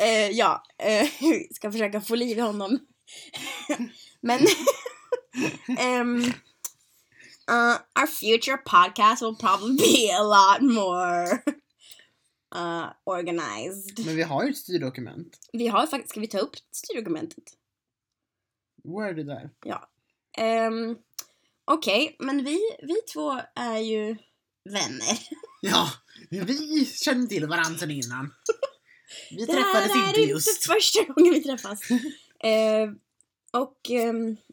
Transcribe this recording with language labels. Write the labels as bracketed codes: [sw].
[sv] Ja, ska försöka få liv i honom. [en] Men our future podcast will probably be a lot more organized. [sv] Men vi har ju ett styrdokument. Vi har faktiskt, ska vi ta upp styrdokumentet? [en] Where did I? [sv] Ja. Okej, okay, men vi två är ju vänner. Ja, vi kände till varandra sedan innan. Vi det träffades inte just. Det här är just inte första gången vi träffas.